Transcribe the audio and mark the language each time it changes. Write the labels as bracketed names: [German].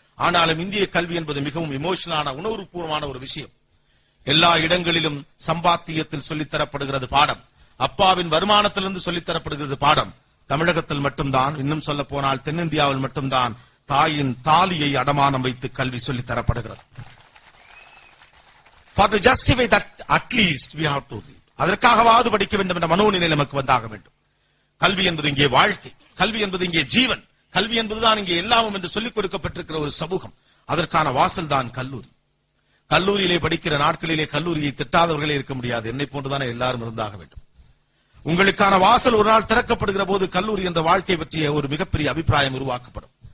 [Tamil] ஆனாலும் இந்திய கல்வி என்பது மிகவும் இமோஷனலான உணர்வுபூர்வமான ஒரு விஷயம். எல்லா இடங்களிலும் சம்பாத்தியத்தில் சொல்லித் தரப்படுகிறது பாடம். அப்பாவின் வருமானத்திலிருந்து சொல்லித் தரப்படுகிறது பாடம். தமிழகத்தில் மட்டும்தான், இன்னும் சொல்ல போனால் தென்னிந்தியாவில் மட்டும்தான் தாயின் தாலியை அடமானம் வைத்து கல்வி சொல்லித் தரப்படுகிறது. [English] For to justify that, at least we have to read. [Tamil] அதற்காகவாது படிக்க வேண்டும் என்ற மனோநிலை நமக்கு வந்தாக வேண்டும். கல்வி என்பது இங்கே வாழ்க்கை, கல்வி என்பது இங்கே ஜீவன், கல்வி என்பதுதான் இங்கே எல்லாமும் என்று சொல்லிக் கொடுக்கப்பட்டிருக்கிற ஒரு சமூகம். அதற்கான வாசல் தான் கல்லூரி. கல்லூரியிலே படிக்கிற நாட்களிலே கல்லூரியை திட்டாதவர்களே இருக்க முடியாது. என்னை போன்றுதானே எல்லாரும் இருந்தாக வேண்டும். உங்களுக்கான வாசல் ஒரு நாள் திறக்கப்படுகிற போது கல்லூரி என்ற வாழ்க்கை பற்றிய ஒரு மிகப்பெரிய அபிப்பிராயம் உருவாக்கப்படும்.